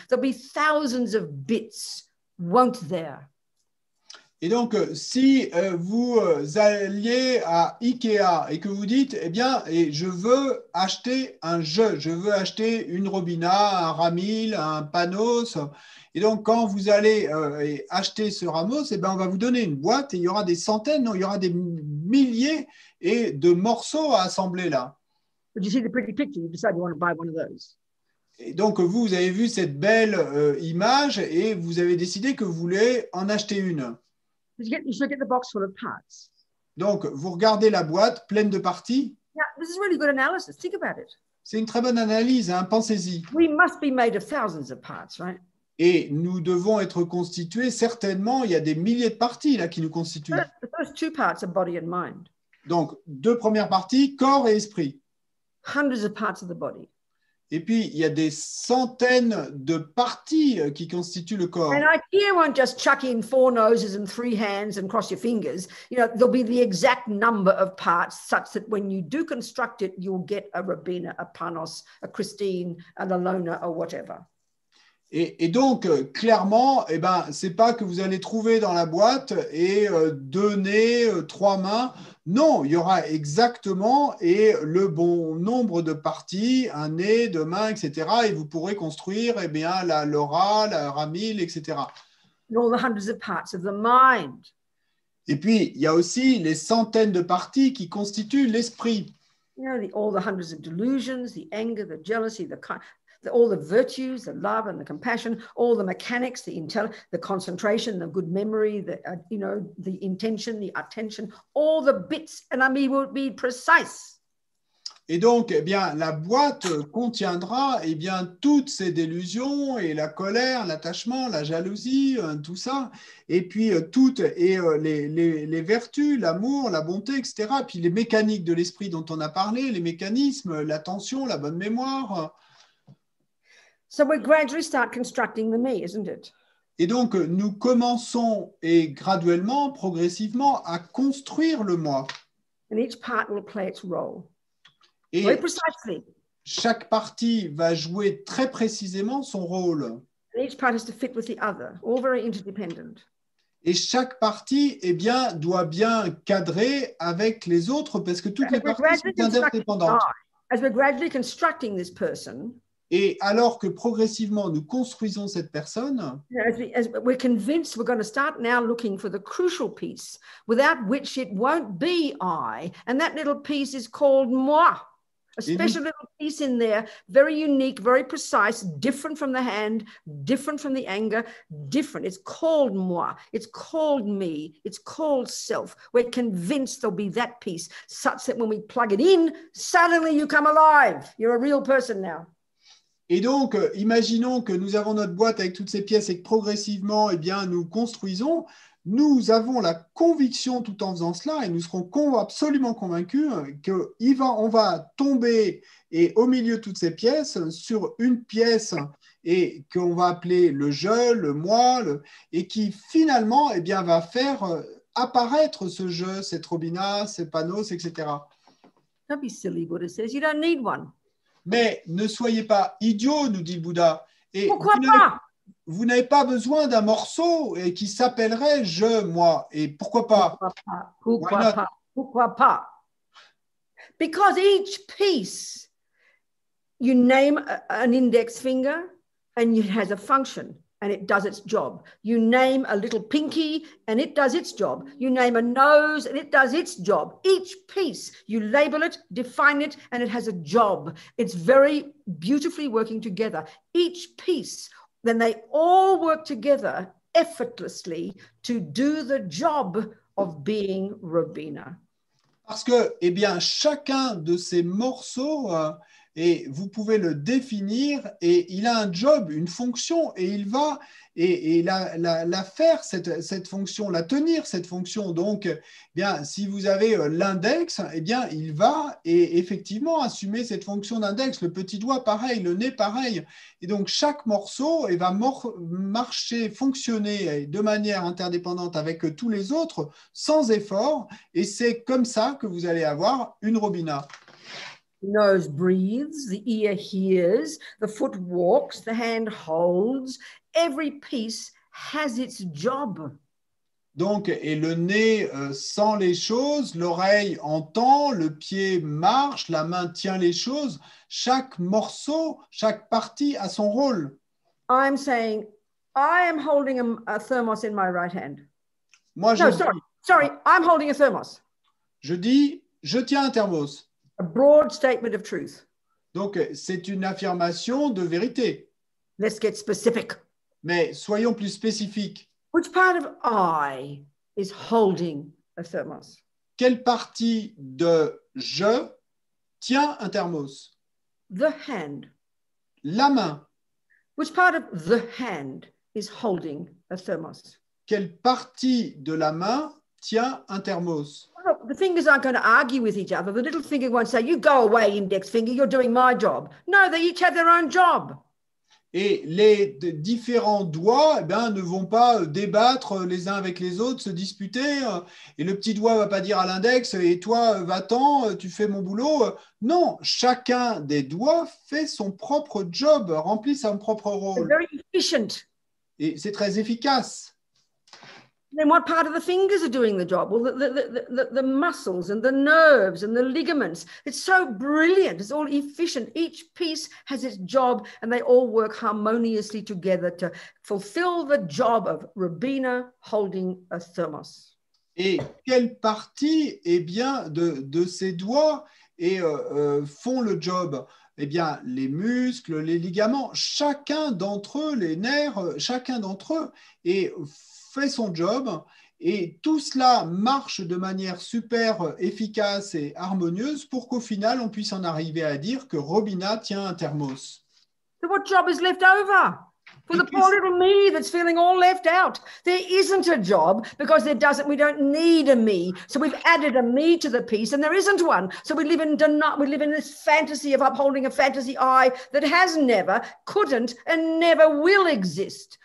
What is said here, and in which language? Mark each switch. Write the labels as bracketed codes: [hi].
[en] There'll be thousands of bits, won't there? [fr] Et donc, si vous alliez à Ikea et que vous dites, eh bien, et je veux acheter un je veux acheter une Robina, un Ramil, un Panos. Et donc, quand vous allez acheter ce Ramos, eh bien, on va vous donner une boîte et il y aura des centaines, non, il y aura des milliers de morceaux à assembler là. [en] But you see the pretty picture, you decide you want to buy one of those. [fr] Et donc, vous avez vu cette belle image et vous avez décidé que vous voulez en acheter une. [en] You should get the box full of parts. [fr] Donc, vous regardez la boîte pleine de parties. [en] Now, this is really good analysis. Think about it. [fr] C'est une très bonne analyse, hein, pensez-y. [en] We must be made of thousands of parts, right? [fr] Et nous devons être constitués, certainement, il y a des milliers de parties là qui nous constituent. [en] The first two parts are body and mind. [fr] Donc, deux premières parties, corps et esprit. [en] Hundreds of parts of the body. [fr] Et puis, il y a des centaines de parties qui constituent le corps. [en] And IKEA won't just chuck in 4 noses and 3 hands and cross your fingers. You know, there'll be the exact number of parts such that when you do construct it, you'll get a Robina, a Panos, a Christine, an Alona, or whatever. [fr] Et donc, clairement, eh ben, c'est pas que vous allez trouver dans la boîte et 2 nez, 3 mains. Non, il y aura exactement le bon nombre de parties, un nez, 2 mains, etc. Et vous pourrez construire eh bien, la Laura, la Ramil, etc. [en] And all the hundreds of parts of the mind. [fr] Et puis, il y a aussi les centaines de parties qui constituent l'esprit. [en] You know, all the hundreds of delusions, the anger, the jealousy, all the virtues, the love and the compassion, all the mechanics, the concentration, the good memory, the intention, the attention, all the bits, and I mean, will be precise. [fr] Et donc, eh bien, la boîte contiendra eh bien, toutes ces délusions et la colère, l'attachement, la jalousie, tout ça, et puis toutes les vertus, l'amour, la bonté, etc. Puis les mécaniques de l'esprit dont on a parlé, les mécanismes, l'attention, la bonne mémoire. [en] So we gradually start constructing the me, isn't it? [fr] Et donc, nous commençons et graduellement, progressivement, à construire le moi. [en] And each part will play its role. [fr] Et [en] Very precisely. [fr] chaque partie va jouer très précisément son rôle. [en] And each part has to fit with the other, all very interdependent. [fr] Et chaque partie eh bien, doit bien cadrer avec les autres parce que toutes les parties sont interdépendantes. [en] As we're gradually constructing this person, [fr] et alors que progressivement nous construisons cette personne, [en] as we're convinced we're going to start now looking for the crucial piece without which it won't be I, and that little piece is called moi. A special little piece in there, very unique, very precise, different from the hand, different from the anger, different. It's called moi. It's called me. It's called self. We're convinced there'll be that piece such that when we plug it in, suddenly you come alive. You're a real person now. [fr] Et donc, imaginons que nous avons notre boîte avec toutes ces pièces et que progressivement, eh bien, nous construisons. Nous avons la conviction tout en faisant cela et nous serons absolument convaincus qu'on va tomber et au milieu de toutes ces pièces sur une pièce et qu'on va appeler le je, le moi, et qui finalement eh bien, va faire apparaître ce je, cette Robina, ces Panos, etc. [en] Don't be silly, Buddha says. You don't need one. [fr] Mais ne soyez pas idiots, nous dit le Bouddha. Et pourquoi pas? Vous n'avez pas besoin d'un morceau qui s'appellerait je, moi. Et pourquoi pas? Pourquoi pas? Pourquoi pas? [en] Because each piece, you name an index finger and it has a function and it does its job. You name a little pinky and it does its job. You name a nose and it does its job. Each piece, you label it, define it, and it has a job. It's very beautifully working together. Each piece, then they all work together effortlessly to do the job of being Robina. [fr] Parce que, eh bien, chacun de ces morceaux, et vous pouvez le définir, et il a un job, une fonction, et il va et la faire, cette fonction, la tenir, cette fonction. Donc, eh bien, si vous avez l'index, eh bien, il va et effectivement assumer cette fonction d'index. Le petit doigt, pareil, le nez, pareil. Et donc, chaque morceau va marcher, fonctionner de manière interdépendante avec tous les autres, sans effort. Et c'est comme ça que vous allez avoir une Robina. [en] The nose breathes, the ear hears, the foot walks, the hand holds. Every piece has its job. [fr] Donc, et le nez sent les choses, l'oreille entend, le pied marche, la main tient les choses. Chaque morceau, chaque partie a son rôle. [en] I'm saying, I am holding a thermos in my right hand. [fr] Moi, [en] sorry, I'm holding a thermos. [fr] Je dis, je tiens un thermos. [en] A broad statement of truth. [fr] Donc, c'est une affirmation de vérité. [en] Let's get specific. [fr] Mais soyons plus spécifiques. [en] Which part of I is holding a thermos? [fr] Quelle partie de je tient un thermos? [en] The hand. [fr] La main. [en] Which part of the hand is holding a thermos? [fr] Quelle partie de la main tient un thermos? [en] Look, the fingers aren't going to argue with each other. The little finger won't say, you go away, index finger, you're doing my job. No, they each have their own job. [fr] Et les différents doigts ne vont pas débattre les uns avec les autres, se disputer. Et le petit doigt ne va pas dire à l'index, et toi, va-t'en, tu fais mon boulot. Non, chacun des doigts fait son propre job, remplit son propre [en] They're [fr] rôle. [en] very efficient. [fr] Et c'est très efficace. [en] Then what part of the fingers are doing the job? Well, the muscles and the nerves and the ligaments. It's so brilliant. It's all efficient. Each piece has its job and they all work harmoniously together to fulfill the job of Rubina holding a thermos. [fr] Et quelle partie de ces doigts font le job? Eh bien, les muscles, les ligaments, chacun d'entre eux, les nerfs, chacun d'entre eux fait son job et tout cela marche de manière super efficace et harmonieuse pour qu'au final, on puisse en arriver à dire que Robina tient un thermos. [en] So what job is left over? For the poor little me that's feeling all left out. There isn't a job because we don't need a me. So we've added a me to the piece and there isn't one. So we live in this fantasy of upholding a fantasy I that has never, couldn't, and never will exist.